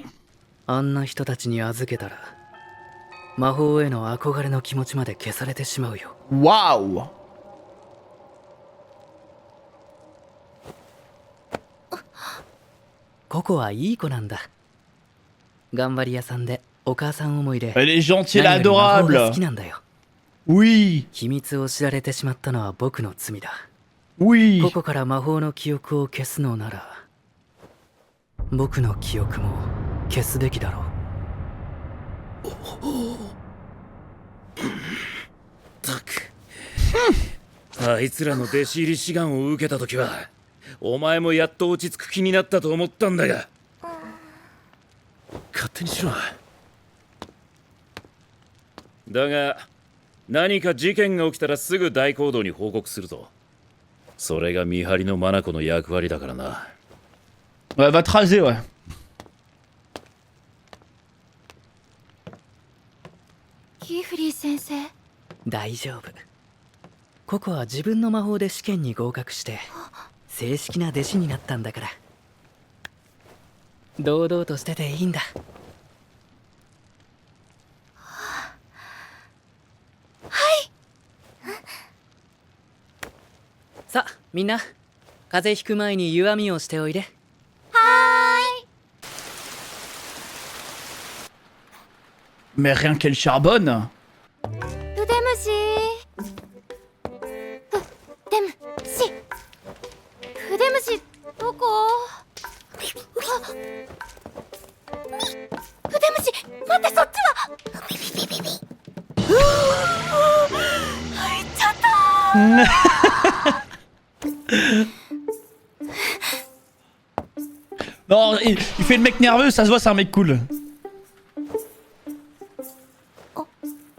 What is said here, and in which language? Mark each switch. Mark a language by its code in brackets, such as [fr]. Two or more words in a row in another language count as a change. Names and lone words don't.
[ja] あんな人たちに預けたら、魔法への憧れの気持ちまで消されてしまうよ。 [fr] Waouh. [ja] ココはいい子なんだ。頑張り屋さんでお母さん思いで、 [fr] Elle est gentille, [ja] 何より魔法が [fr] adorable. [ja] 好きなんだよ。 [fr] Oui. [ja] 秘密を知られてしまったのは僕の罪だ。 [fr] Oui. [ja] ココから魔法の記憶を消すのなら、僕の記憶も消すべきだろう。たく。あいつらの弟子入り志願を受けた時はお前もやっと落ち着く気になったと思ったんだが、勝手にしろ。だが何か事件が起きたらすぐ大講堂に報告するぞ。それが見張りの眼の役割だからな。 [fr] Ouais, va te raser, ouais. [ja] キーフリー先生。大丈夫。ココは自分の魔法で試験に合格して正式な弟子になったんだから、堂々としてていいんだ。さあみんな、風邪ひく前に湯あみをしておいで。はーい。 [fr] Mais rien qu'elle charbonne. [ja] 腕虫。腕虫。腕虫どこ？あ、腕虫、待って、そっちは。入っちゃった。 [fr] Non, il fait le mec nerveux, ça se voit, c'est un mec cool.